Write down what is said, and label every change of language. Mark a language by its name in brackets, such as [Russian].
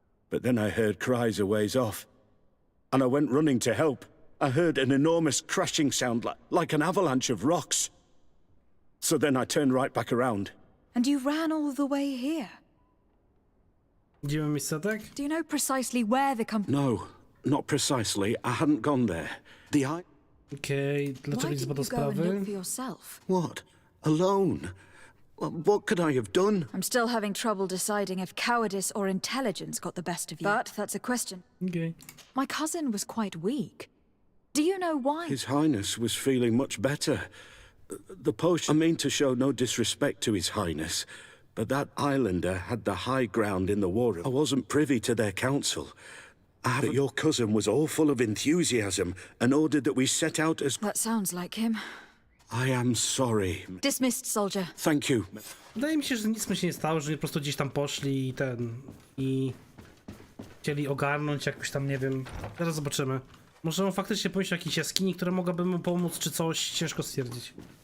[English] But then I heard cries a ways off, and I went running to help. I heard an enormous crashing sound like an avalanche of rocks. So then I turned right back around. And you ran all the way here? [Polish] Gdzie mamy statek? [English] Do you know precisely where the company... No, not precisely. I hadn't gone there. [Polish] Okay, dlaczego nie zbadał sprawy? [English] What? Alone? What could I have done? I'm still having trouble deciding if cowardice or intelligence got the best of you. But that's a question. Okay. My cousin was quite weak. Do you know why? His Highness was feeling much better. The potion... I mean to show no disrespect to His Highness, but that islander had the high ground in the war. I wasn't privy to their counsel. But your cousin was all full of enthusiasm and ordered that we set out as... That sounds like him. I am sorry. Dismissed, soldier. Thank you. [Polish] Wydaje mi się, że nic mu się nie stało, że po prostu gdzieś tam poszli i chcieli ogarnąć jakoś tam, nie wiem. Zaraz zobaczymy. Może on faktycznie pomyślał o jakiejś jaskini, która mogłaby mu pomóc, czy coś. Ciężko stwierdzić.